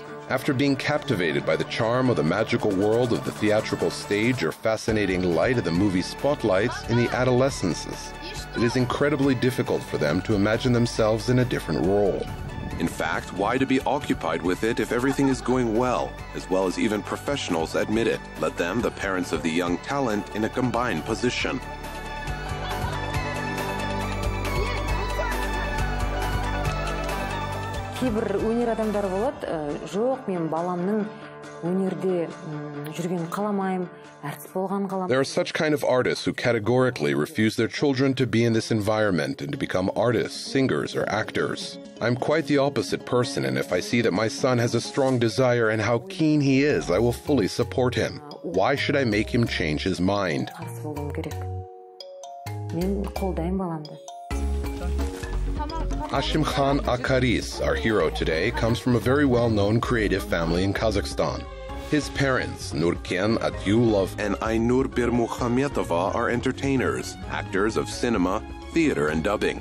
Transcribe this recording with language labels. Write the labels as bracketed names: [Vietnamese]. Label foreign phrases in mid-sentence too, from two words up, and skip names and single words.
[English] After being captivated by the charm of the magical world of the theatrical stage or fascinating light of the movie spotlights in the adolescences, it is incredibly difficult for them to imagine themselves in a different role. In fact, why to be occupied with it if everything is going well as even professionals admit it? Let them, the parents of the young talent, in a combined position. [Kazakh] Кейбір өнер адамдары болады, жоқ, мен баламның өнерде жүрген қаламайым, әртіс болған қаламайым. [English] There are such kind of artists who categorically refuse their children to be in this environment and to become artists, singers, or actors. I'm quite the opposite person, and if I see that my son has a strong desire and how keen he is, I will fully support him. Why should I make him change his mind? [Kazakh] Мен қолдаймын баламды. [English] Ashimkhan Akaris, our hero today, comes from a very well-known creative family in Kazakhstan. His parents, Nurken Atyulov and Aynur Birmuhametova, are entertainers, actors of cinema, theater, and dubbing.